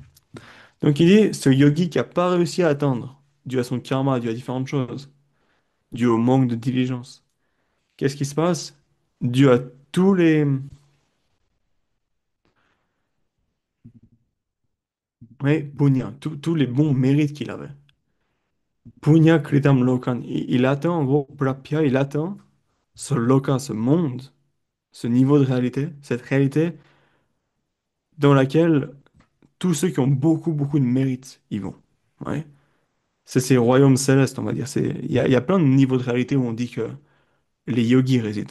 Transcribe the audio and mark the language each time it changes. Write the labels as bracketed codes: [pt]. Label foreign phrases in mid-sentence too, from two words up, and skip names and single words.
[fr] Donc il dit, ce yogi qui n'a pas réussi à atteindre, dû à son karma, dû à différentes choses, dû au manque de diligence, qu'est-ce qui se passe? Dû à tous les, ouais, punya, tous les bons mérites qu'il avait. [sa] Punya kritam lokan. [fr] Il atteint en gros, prapya, il atteint ce loka, ce monde, ce niveau de réalité, cette réalité dans laquelle tous ceux qui ont beaucoup, beaucoup de mérite y vont. Ouais. C'est ces royaumes célestes, on va dire. Il y a plein de niveaux de réalité où on dit que les yogis résident.